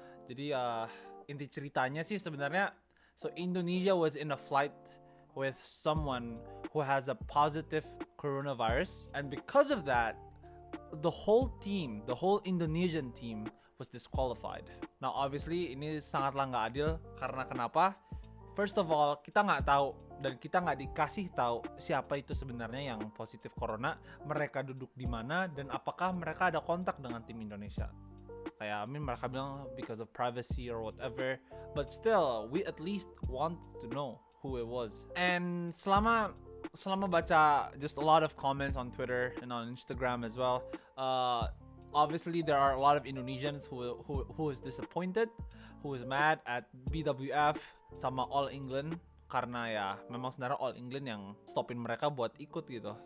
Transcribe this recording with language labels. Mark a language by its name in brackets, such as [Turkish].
[Indonesian] Jadi inti ceritanya sih sebenarnya, [English] so Indonesia was in a flight with someone who has a positive coronavirus, and because of that, the whole team, the whole Indonesian team was disqualified. Now obviously [Indonesian] ini sangatlah nggak adil karena kenapa? [English] First of all, [Indonesian] kita nggak tahu dan kita nggak dikasih tahu siapa itu sebenarnya yang positif corona, mereka duduk di mana dan apakah mereka ada kontak dengan tim Indonesia. Kayak mereka bilang [English] because of privacy or whatever, but still we at least want to know who it was. And [Indonesian] selama baca [English] just a lot of comments on Twitter and on Instagram as well, obviously there are a lot of Indonesians who is disappointed, who is mad at BWF [Indonesian] sama All England karena ya memang sebenarnya All England yang stopin mereka buat ikut gitu.